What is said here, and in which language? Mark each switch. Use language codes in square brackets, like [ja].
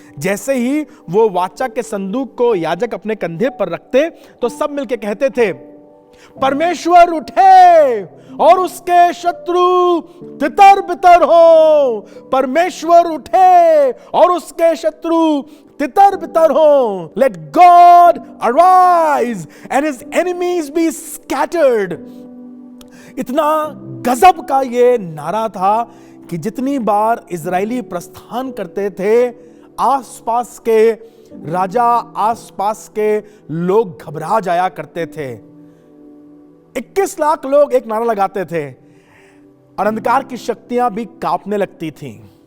[hi] जैसे ही वो वाचक के संदूक को याजक अपने कंधे पर रखते तो सब मिलके कहते थे, परमेश्वर उठे और उसके शत्रु तितर बितर हो। परमेश्वर उठे और उसके शत्रु तितर बितर हो। [en] Let God arise and his enemies be scattered। [hi] इतना गजब का ये नारा था कि जितनी बार इजरायली प्रस्थान करते थे, आसपास के राजा, आसपास के लोग घबरा जाया करते थे। 21 लाख लोग एक नारा लगाते थे और अंधकार की शक्तियां भी कांपने लगती थीं।